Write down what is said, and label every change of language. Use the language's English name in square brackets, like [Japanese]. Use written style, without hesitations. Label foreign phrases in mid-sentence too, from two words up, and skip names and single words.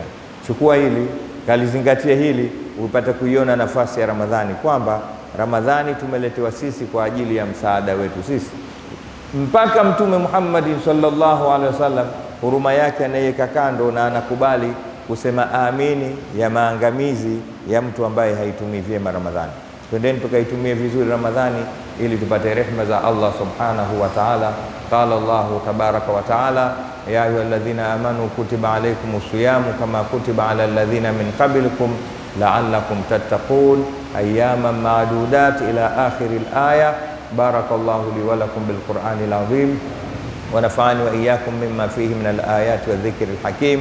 [Swahili] Chukua hili, kalizingatia hili, upate kuiona nafasi ya Ramadhani, kwamba Ramadhani tumeletewa sisi kwa ajili ya msaada wetu sisi. Mpaka Mtume Muhammad [Arabic] صلى الله عليه وسلم [Swahili] huruma yake anaiweka kando na anakubali kusema amini ya maangamizi ya mtu ambaye haitumii vyema Ramadhani. Twendeni tukaitumie vizuri Ramadhani ili tupate rehema za Allah [Arabic] سبحانه وتعالى. قال الله تبارك وتعالى، يا أيها الذين آمنوا كتب عليكم الصيام كما كتب على الذين من قبلكم لعلكم تتقون أياما معدودات إلى آخر الآية. بارك الله لي ولكم بالقرآن العظيم ونفعني وإياكم مما فيه من الآيات والذكر الحكيم.